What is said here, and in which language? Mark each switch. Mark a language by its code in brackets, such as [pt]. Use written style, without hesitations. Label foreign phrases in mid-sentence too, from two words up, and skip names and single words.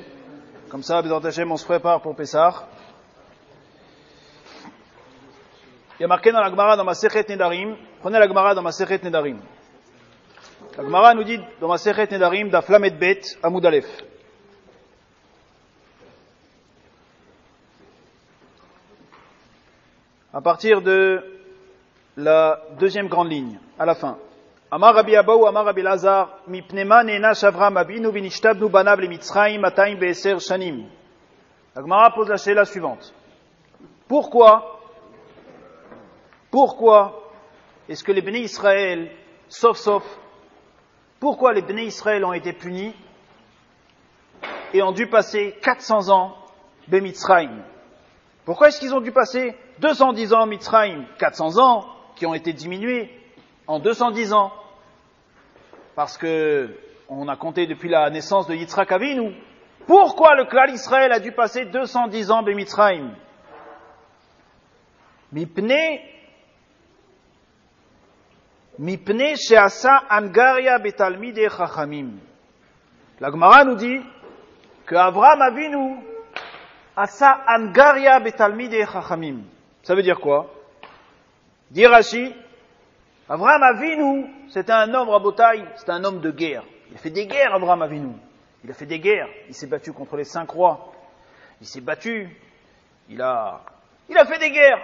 [fr] Comme ça, [he] בעזרת השם, [fr] on se prépare pour Pessah. Il y a marqué dans la Gemara, dans Masechet Nedarim, prenez la Gemara dans Masechet Nedarim. La Gemara nous dit dans Masechet Nedarim, [he] דף למד בית, עמוד אלף. [fr] À partir de la deuxième grande ligne, à la fin. [he] אמר רבי אבא או אמר רבי לזר, מפני מה נענש אברהם אבינו ונשתעבדו בניו למצרים מאתים ועשר שנים. [fr] La Gemara pose la shayla suivante. Pourquoi est-ce que les Béné Israël, pourquoi les Béné Israël ont été punis et ont dû passer 400 ans de Mitzrayim? Pourquoi est-ce qu'ils ont dû passer 210 ans Mitzrayim, 400 ans qui ont été diminués en 210 ans? Parce que on a compté depuis la naissance de Yitzhak Avinu. Pourquoi le Klal Israël a dû passer 210 ans de Mitzrayim? [he] מפני שעשה אנגריא בתלמידי חכמים. [fr] La Gemara nous dit que Avraham Avinu [he] עשה אנגריא בתלמידי חכמים. [fr] Ça veut dire quoi? Dit Rashi, Avraham Avinu, c'était un homme, Rabotai, c'était un homme de guerre. Il a fait des guerres, Avraham Avinu. Il a fait des guerres. Il s'est battu contre les 5 rois. Il s'est battu. Il a fait des guerres.